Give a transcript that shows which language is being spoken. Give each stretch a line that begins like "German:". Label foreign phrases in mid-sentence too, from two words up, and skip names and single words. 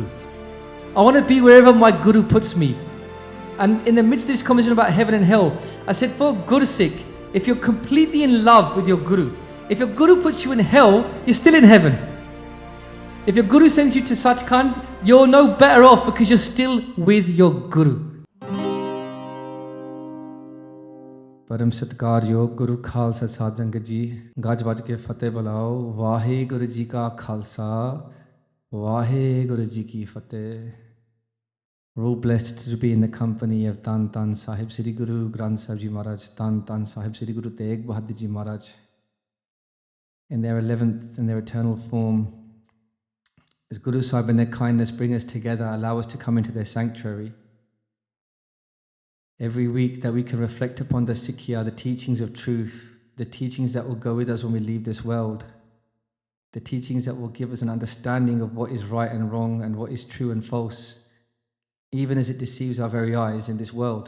English: I want to be wherever my Guru puts me. And in the midst of this conversation about heaven and hell, I said, for Gursikh, if you're completely in love with your Guru, if your Guru puts you in hell, you're still in heaven. If your Guru sends you to Sachkhand, you're no better off because you're still with your Guru.
Punjabi: ਪਰਮ ਸਤਿਕਾਰਯੋਗ ਗੁਰੂ ਖ਼ਾਲਸਾ ਸਾਧ ਸੰਗਤ ਜੀ, ਗੱਜ ਵੱਜ ਕੇ ਫ਼ਤਿਹ ਬੁਲਾਓ। ਵਾਹਿਗੁਰੂ ਜੀ ਕਾ ਖ਼ਾਲਸਾ, ਵਾਹਿਗੁਰੂ ਜੀ ਕੀ ਫ਼ਤਿਹ।
English: We're all blessed to be in the company of Tan Tan Sahib Sri Guru Granth Sahib Ji Maharaj, Tan Tan Sahib Sri Guru Tegh Bahadur Ji Maharaj, in their 11th and their eternal form. As Guru Sahib and their kindness bring us together, allow us to come into their sanctuary. Every week that we can reflect upon the Sikhi, the teachings of truth, the teachings that will go with us when we leave this world, the teachings that will give us an understanding of what is right and wrong and what is true and false, even as it deceives our very eyes in this world.